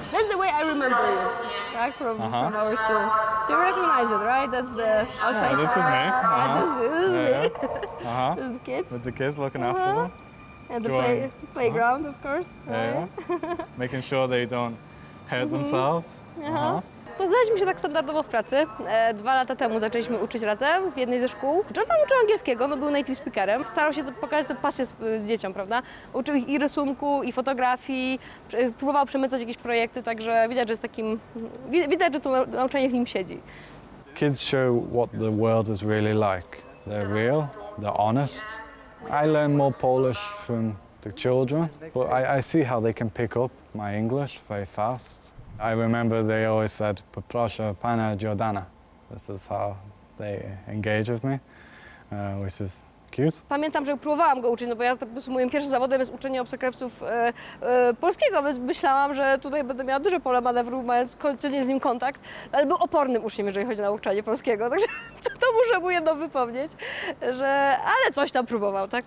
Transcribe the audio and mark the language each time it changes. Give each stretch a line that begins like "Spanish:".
English: That's the way I remember you, right? From our school. So you recognize it, right? That's the outside. Yeah, this is me. This is me. Uh-huh. This is kids. With the kids looking after them. And the playground, of course. Yeah. Making sure they don't hurt themselves.
Polish: Poznaliśmy się tak standardowo w pracy. 2 lata temu zaczęliśmy uczyć razem w jednej ze szkół. John tam uczył angielskiego, no był native speakerem. Starał się pokazać tę pasję dzieciom, prawda? Uczył ich i rysunku, i fotografii, próbował przemycać jakieś projekty, także widać, że jest takim... Widać, że to nauczanie w nim siedzi.
English: Kids show what the world is really like. They're real, they're honest. I learn more Polish from the children, but I see how they can pick up my English very fast. I remember they always said,
Polish: "Poproszę pana Jordana."
English: This is how they engage with me, which is cute.
Polish: Pamiętam, że próbowałam go uczyć, no bo ja po prostu moim pierwszym zawodem jest uczenie obcokrajowców polskiego, więc myślałam, że tutaj będę miała duże pole manewru, mając codziennie z nim kontakt, ale był opornym uczniem, jeżeli chodzi o nauczanie polskiego, także to muszę mu jedno wypomnieć, że ale coś tam próbował, tak?